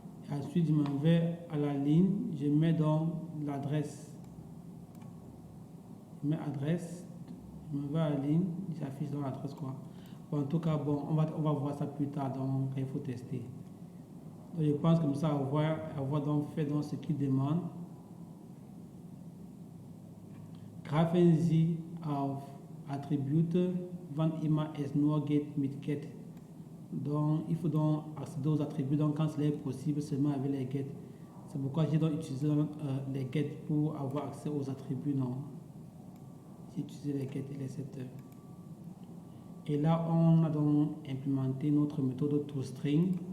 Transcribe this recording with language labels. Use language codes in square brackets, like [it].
[fr] Ensuite, je m'en vais à la ligne, je mets donc l'adresse. Je mets adresse, je m'en vais à la ligne, j'affiche dans l'adresse quoi. Bon, en tout cas, bon, on va voir ça plus tard, donc il faut tester. Donc, je pense comme ça, avoir donc fait donc ce qu'il demande. [de] Greifen Sie auf Attribute, wann immer es nur geht mit get. [fr] Donc, il faut donc accéder aux attributs donc quand cela est possible seulement avec les get. C'est pourquoi j'ai donc utilisé les get pour avoir accès aux attributs. Non, j'ai utilisé les get et les setters. Et là, on a donc implémenté notre méthode toString.